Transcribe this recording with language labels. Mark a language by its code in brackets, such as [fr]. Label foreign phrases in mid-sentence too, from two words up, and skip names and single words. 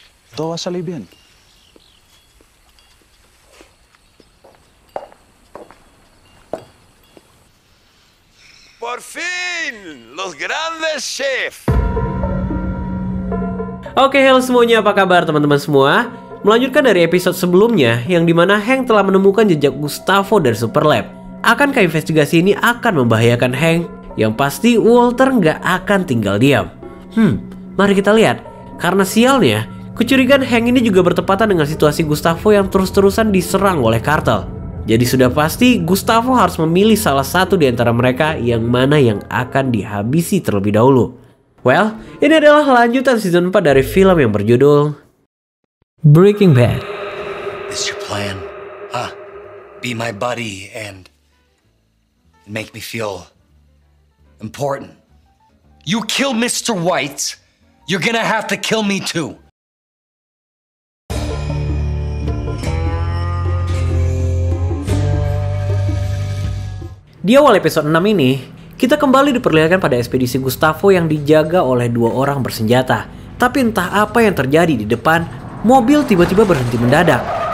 [es] Todo va a salir bien. Por fin, los grandes chefs. [id] Oke, halo semuanya, apa kabar teman-teman semua? Melanjutkan dari episode sebelumnya, yang dimana Hank telah menemukan jejak Gustavo dari Superlab. Akankah investigasi ini akan membahayakan Hank? Yang pasti Walter nggak akan tinggal diam. Mari kita lihat. Karena sialnya, kecurigaan Hank ini juga bertepatan dengan situasi Gustavo yang terus-terusan diserang oleh kartel. Jadi sudah pasti Gustavo harus memilih salah satu di antara mereka yang mana yang akan dihabisi terlebih dahulu. Well, ini adalah lanjutan season 4 dari film yang berjudul Breaking Bad. [en] This your plan? Huh? Be my buddy and make me feel important. You kill Mr. White, you're gonna have to kill me too. [id] Di awal episode 6 ini, kita kembali diperlihatkan pada ekspedisi Gustavo yang dijaga oleh dua orang bersenjata. Tapi entah apa yang terjadi di depan, mobil tiba-tiba berhenti mendadak.